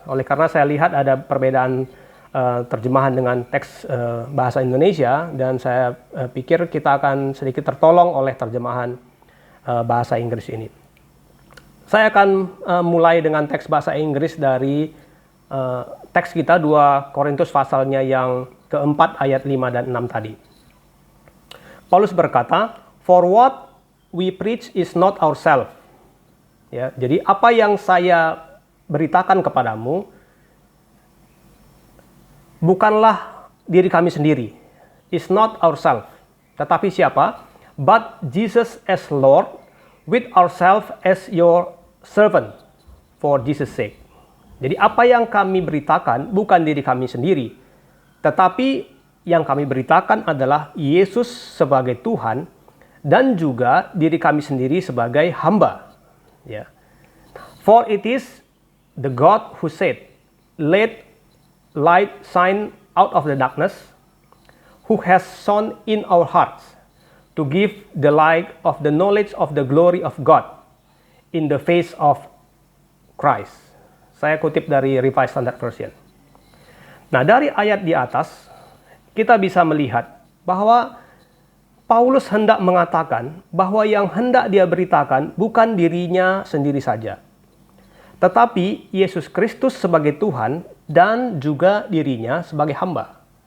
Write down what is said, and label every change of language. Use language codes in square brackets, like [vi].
[id] Oleh karena saya lihat ada perbedaan terjemahan dengan teks bahasa Indonesia, dan saya pikir kita akan sedikit tertolong oleh terjemahan bahasa Inggris ini. Saya akan mulai dengan teks bahasa Inggris dari teks kita 2 Korintus pasalnya yang keempat ayat 5 dan 6 tadi. Paulus berkata, [en] "For what we preach is not ourselves." [id] Ya, jadi apa yang saya beritakan kepadamu bukanlah diri kami sendiri. [en] Is not ourselves. [id] Tetapi siapa? [en] But Jesus as Lord, with ourselves as your servant for Jesus' sake. [id] Jadi apa yang kami beritakan bukan diri kami sendiri, tetapi yang kami beritakan adalah Yesus sebagai Tuhan dan juga diri kami sendiri sebagai hamba. Ya. [en] For it is the God who said, "Let light shine out of the darkness," who has shone in our hearts to give the light of the knowledge of the glory of God in the face of Christ. [id] Saya kutip dari Revised Standard Version. Nah, dari ayat di atas kita bisa melihat bahwa Paulus hendak mengatakan bahwa yang hendak dia beritakan bukan dirinya sendiri saja, tetapi Yesus Kristus sebagai Tuhan dan juga dirinya sebagai hamba.